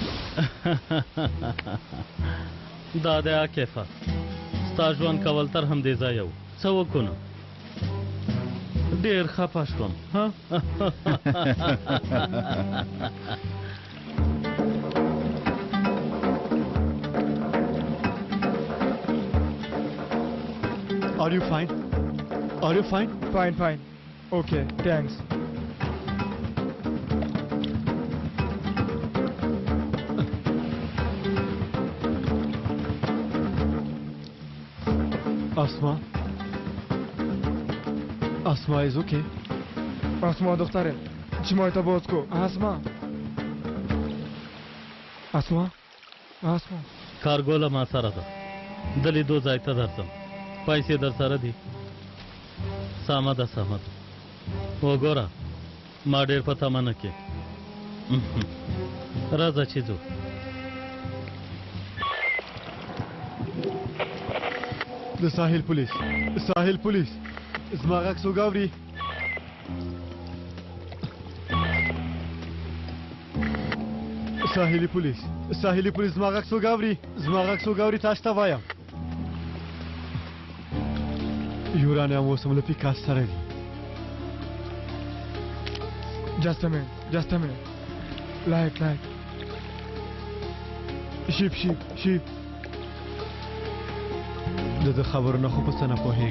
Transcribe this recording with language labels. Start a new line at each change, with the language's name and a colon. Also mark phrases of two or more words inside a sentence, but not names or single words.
Pashto: دا د عاکفه ستا ژوند کول تر همدې ځایه و څه وکړو نو ډېر خفه شوم
English: Are you fine? Are you fine? Fine, fine. Okay, thanks. Asma? Asma is okay.
Persian: Asma دختره چشمایت باز کن.
English: Asma. Asma. Asma.
Pashto: کارګوله ما سره ده د لیدو ځای ته درځم پیسې در سره دي سمه ده سمه ده وګوره ما ډېر په تمه نه کې راځه چې ځو د ساحل پولیس ساحل پولیس زما غږ څوک اوري ساحلي پولیس زما غږ څوک اوري تاسو ته وایم یورانیم اوس هم له پیکاس سره دي
English: Just a minute. Light. Sheep.
Pashto: د خبرو نه خو په څه نه پوهېږم